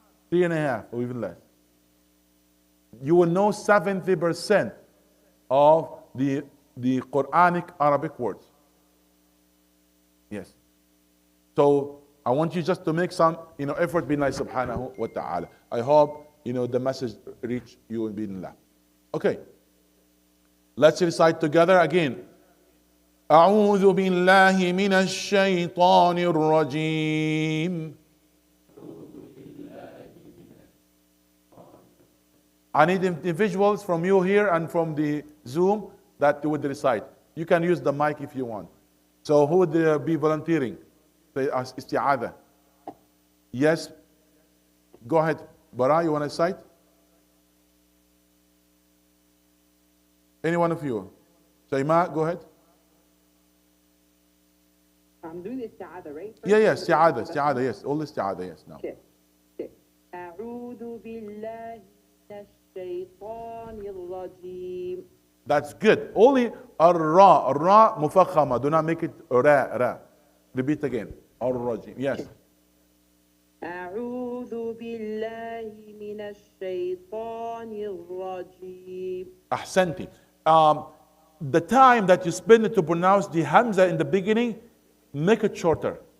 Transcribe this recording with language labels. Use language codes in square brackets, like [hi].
[en] 3.5 or even less. You will know 70% of the Quranic Arabic words. Yes. So I want you just to make some effort bin Allah subhanahu wa ta'ala. I hope the message reach you in bin Allah. Okay. Let's recite together again. [ar] أعوذ بالله من الشيطان الرجيم. [en] I need individuals from you here and from the Zoom that would recite. You can use the mic if you want. So who would be volunteering? Say isti'adha. Yes. Go ahead. Bara, you want to recite? Any one of you? Shaima, go ahead. I'm doing the isti'adha, right? Yeah, yes, isti'adha, yes. All isti'adha, yes. Now. Okay. [ar] أعوذ بالله من الشيطان الرجيم. [en] That's good. Only ra mufakhama. Do not make it ra. Repeat again. Ar-rajim. Yes. [ar] أعوذ بالله من الشيطان الرجيم. Ahsanti. [en] The time that you spend to pronounce the hamza in the beginning, make it shorter.